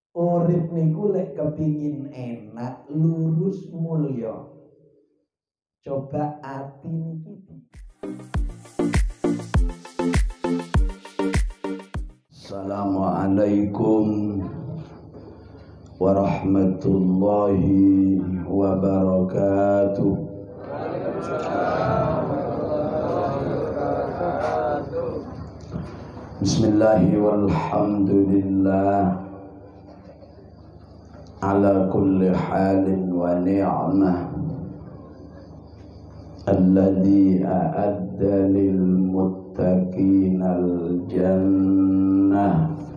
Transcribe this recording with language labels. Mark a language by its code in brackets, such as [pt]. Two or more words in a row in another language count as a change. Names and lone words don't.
[jv] Urip niku lek kepingin enak, lurus mulya. Coba ati niki. [ar] السلام عليكم ورحمة الله وبركاته. بسم الله والحمد لله على كل حال ونعمة الذي أعد للمتقين الجنة.